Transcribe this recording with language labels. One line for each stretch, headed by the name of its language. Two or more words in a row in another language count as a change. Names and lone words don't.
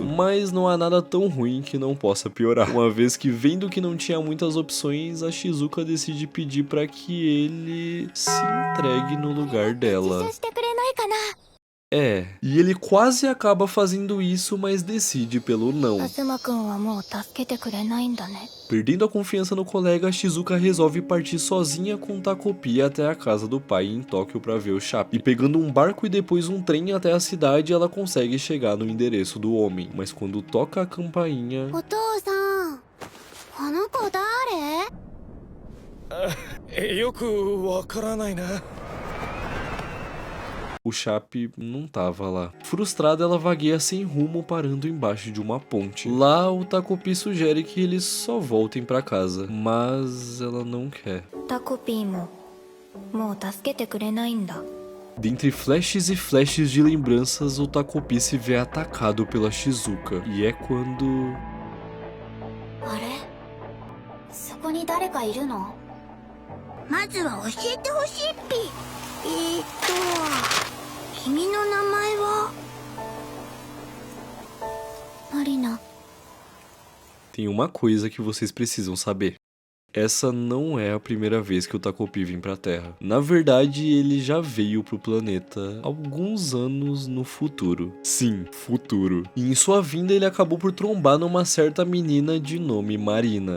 Portuguese: Mas não há nada tão ruim que não possa piorar, uma vez que, vendo que não tinha muitas opções, a Shizuka decide pedir para que ele se entregue no lugar dela. E ele quase acaba fazendo isso, mas decide pelo não.
Japanese: カズマくんはもう助けてくれないんだね。
Portuguese: Perdendo a confiança no colega, Shizuka resolve partir sozinha com Takopi até a casa do pai em Tóquio para ver o Chape. E pegando um barco e depois um trem até a cidade, ela consegue chegar no endereço do homem. Mas quando toca a campainha...
Japanese: お父さん、この子誰？よくわからないな。
Portuguese: O Chape não tava lá. Frustrada, ela vagueia sem rumo, parando embaixo de uma ponte. Lá, o Takopi sugere que eles só voltem pra casa, mas ela não quer.
Japanese: タコピーももう助けてくれないんだ。
Portuguese: Dentre flashes e flashes de lembranças, o Takopi se vê atacado pela Shizuka. E é quando...
Japanese: あれ？そこに誰かいるの？まずは教えてほしいっぴ。君の名前は？マリナ。
Portuguese: Tem uma coisa que vocês precisam saber. Essa não é a primeira vez que o Takopi vem pra Terra. Na verdade, ele já veio pro planeta alguns anos no futuro. Sim, futuro. E em sua vinda, ele acabou por trombar numa certa menina de nome Marina.